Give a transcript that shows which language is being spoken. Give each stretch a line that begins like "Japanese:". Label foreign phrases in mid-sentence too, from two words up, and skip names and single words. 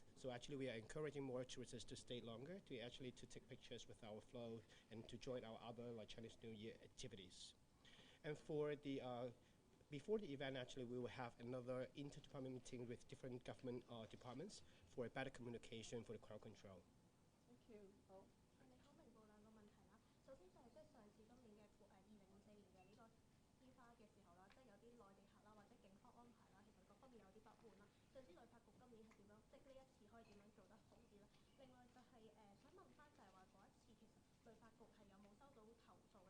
English: So actually, we are encouraging more tourists to stay longer, to take pictures with our flow and to join our other Chinese New Year activities. And for the before the event, actually, we will have another inter-department meeting with different government departments for a better communication for the crowd control. Thank you.
Cantonese: 好。你好，明報兩個問題啦。首先就係上次今年嘅2024年嘅呢個煙花嘅時候啦，有啲內地客啦或者警方安排啦，其實各方面有啲不滿啦。想知旅發局今年係點樣，呢一次可以點樣做得好啲咧？另外就係想問翻就係話嗰一次其實旅發局係有冇收到投訴咧？